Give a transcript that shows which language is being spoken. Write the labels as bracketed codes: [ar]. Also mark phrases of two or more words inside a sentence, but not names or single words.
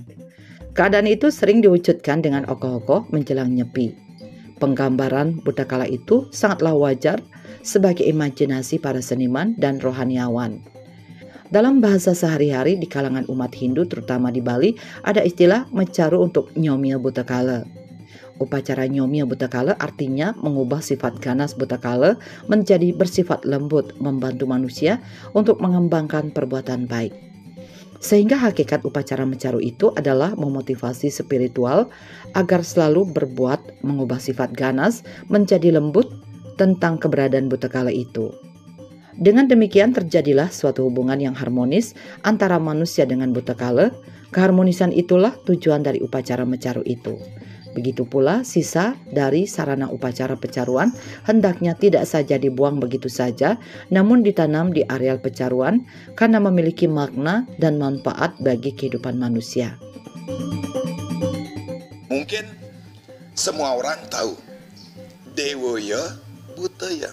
[id] Keadaan itu sering diwujudkan dengan ogoh-ogoh menjelang nyepi. Penggambaran Butakala itu sangatlah wajar sebagai imajinasi para seniman dan rohaniawan. Dalam bahasa sehari-hari di kalangan umat Hindu terutama di Bali ada istilah mencaru untuk nyomia Butakala. Upacara nyomia Butakala artinya mengubah sifat ganas Butakala menjadi bersifat lembut, membantu manusia untuk mengembangkan perbuatan baik. Sehingga hakikat upacara mencaru itu adalah memotivasi spiritual agar selalu berbuat mengubah sifat ganas menjadi lembut tentang keberadaan Butakala itu. Dengan demikian terjadilah suatu hubungan yang harmonis antara manusia dengan Butakala. Keharmonisan itulah tujuan dari upacara mencaru itu. Begitu pula sisa dari sarana upacara pecaruan hendaknya tidak saja dibuang begitu saja, namun ditanam di areal pecaruan karena memiliki makna dan manfaat bagi kehidupan manusia. Mungkin semua orang tahu Dewoya Butaya.